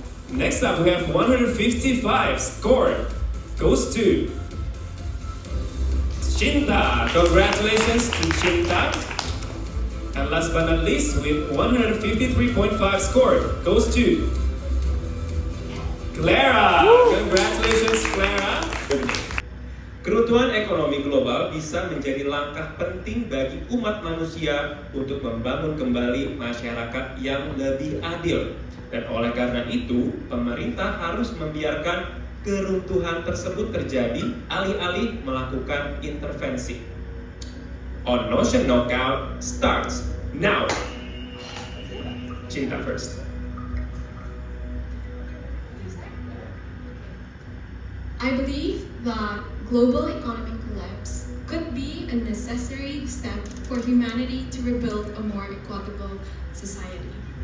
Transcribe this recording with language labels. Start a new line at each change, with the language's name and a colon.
English: Next up we have 155 score goes to Cinta. Congratulations to Cinta. And last but not least, with 153.5 score goes to Clara. Congratulations, Clara.
Indonesian: Keruntuhan ekonomi global bisa menjadi langkah penting bagi umat manusia untuk membangun kembali masyarakat yang lebih adil. Dan oleh karena itu, pemerintah harus membiarkan keruntuhan tersebut terjadi alih-alih melakukan intervensi.
English: On Notion Knockout starts now. Cinta first. I believe that global economic collapse could be a necessary step for humanity to rebuild a more equitable society.